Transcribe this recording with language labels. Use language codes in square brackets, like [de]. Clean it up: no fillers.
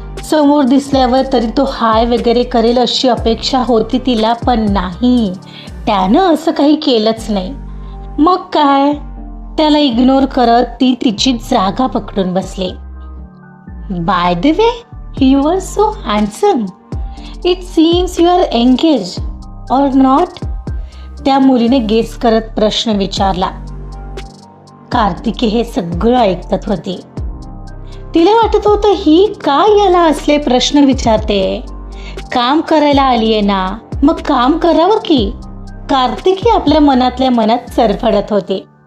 [mr] समोर दिसल्यावर तरी तो हाय वगैरे करेल अशी अपेक्षा होती तिला, पण नाही, त्यानं असं काही केलंच नाही. मग काय, त्याला इग्नोर करत ती तिची जागा पकडून बसली. [en] By the way, you are so handsome. It seems you are engage or not. [mr] त्या मुलीने गेस करत प्रश्न विचारला. कार्तिकी हे सगळं ऐकत होती. तिला वाटत होतं ही काय याला असले प्रश्न विचारते. काम करायला आलीये ना, मग काम करावं की. कार्तिकी आपल्या मनातल्या मनात सरफडत होती.